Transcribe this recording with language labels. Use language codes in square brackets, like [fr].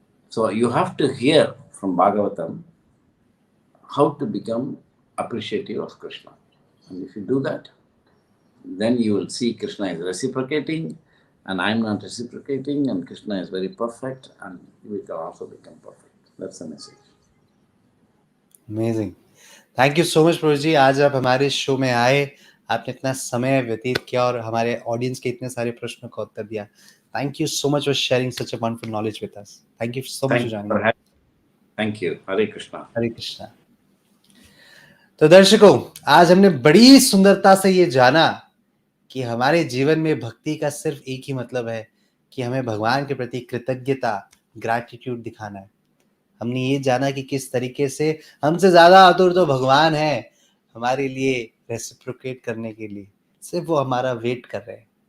[en] So you have to hear from Bhagavatam how to become appreciative of Krishna. And if you do that, then you will see Krishna is reciprocating, and I'm not reciprocating, and Krishna is very perfect, and we can also become perfect. That's the message. Amazing. Thank you so much, Prabhuji. [hi] आज आप हमारे show में आए, आपने इतना समय व्यतीत किया और हमारे ऑडियंस के इतने सारे प्रश्नों का उत्तर दिया। [en] Thank you so much for sharing such a wonderful knowledge with us. Thank you so much for joining us. Thank you. Hare Krishna. [hi] हरे कृष्णा। तो दर्शकों, आज हमने बड़ी सुंदरता से ये जाना कि हमारे जीवन में भक्ति का सिर्फ एक ही मतलब है कि हमें भगवान के प्रति कृतज्ञता, ग्रैटिट्यूड दिखाना है। हमने ये जाना कि किस तरीके से हमसे ज्यादा आतुर तो भगवान है हमारे लिए रेसिप्रोकेट करने के लिए, सिर्फ वो हमारा वेट कर रहे हैं।